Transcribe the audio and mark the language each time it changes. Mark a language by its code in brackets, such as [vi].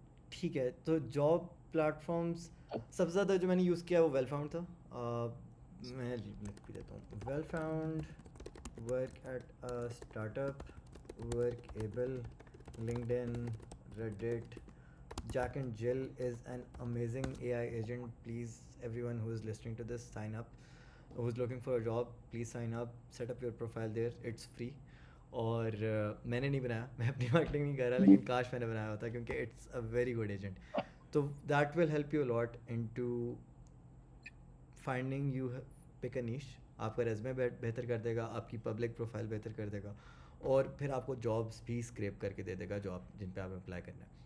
[ur] ٹھیک ہے, تو جاب پلیٹ فارمس سب سے زیادہ جو میں نے یوز کیا وہ ویل فاؤنڈ تھا. میں لکھ بھی دیتا ہوں, well found, work at start up, work able, linked in, Reddit. [en] Jack and Jill is an amazing AI agent. Please, everyone who is listening to this, sign up. Who's looking for a job, please sign up. Set up your profile there. It's free. [ur] اور میں نے نہیں بنایا, میں اپنی marketing نہیں کر رہا, لیکن کاش میں نے بنایا ہوتا, کیونکہ [en] It's a very good agent. تو that will help you lot in to finding you pick a niche. [ur] آپ کا ریزمے بہتر کر دے گا, آپ کی پبلک پروفائل بہتر کر دے گا, اور پھر آپ کو جابس بھی اسکریپ کر کے دے دے گا جو آپ جن پہ آپ اپلائی کرنا ہے.